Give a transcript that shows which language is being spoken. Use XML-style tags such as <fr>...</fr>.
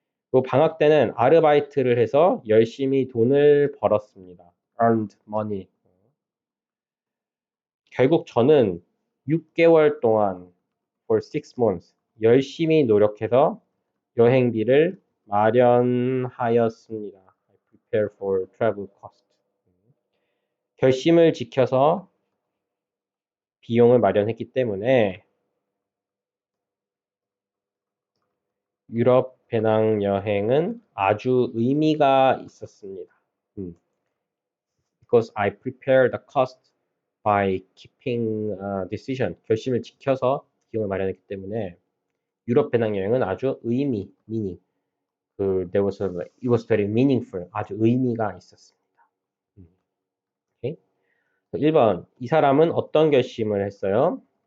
<ko>또 방학 때는 아르바이트를 해서 열심히 돈을 벌었습니다.</ko> <en>earned money.</en> <ko>결국 저는 6개월 동안</ko> <en>for 6 months</en> <ko>열심히 노력해서 여행비를 마련하였습니다.</ko> <en>I prepare for travel cost.</en> <ko>결심을 지켜서 비용을 마련했기 때문에 유럽 배낭 여행은 아주 의미가 있었습니다.</ko> <en>Because I prepared the cost by keeping decision.</en> <ko>결심을 지켜서 비용을 마련했기 때문에 유럽 배낭 여행은 아주 meaning.</ko> <en>it was very meaningful.</en> <ko>아주 의미가 있었습니다. 오케이? 1번. 이 사람은 어떤 결심을 했어요?</ko>